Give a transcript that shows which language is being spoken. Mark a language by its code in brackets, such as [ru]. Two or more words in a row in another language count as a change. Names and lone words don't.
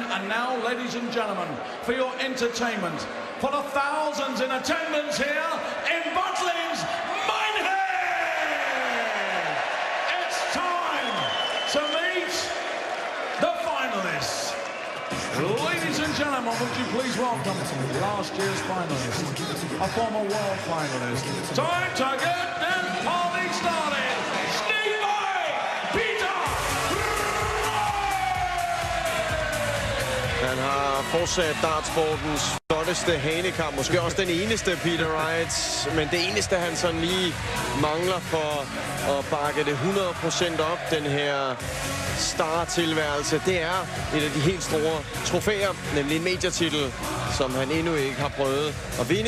[en] And now, ladies and gentlemen, for your entertainment, for the thousands in attendance here in Butlins Minehead, it's time to meet the finalists. Ladies and gentlemen, would you please welcome last year's finalist, a former world finalist. Time to get this party started. [da] Han har fortsat dartsportens flotteste hanekamp. Måske også den eneste, Peter Wright. Men det eneste, han sådan lige mangler for at bakke det 100% op, den her star-tilværelse, det er et af de helt store trofæer, nemlig en major-titel, som han endnu ikke har prøvet at vinde.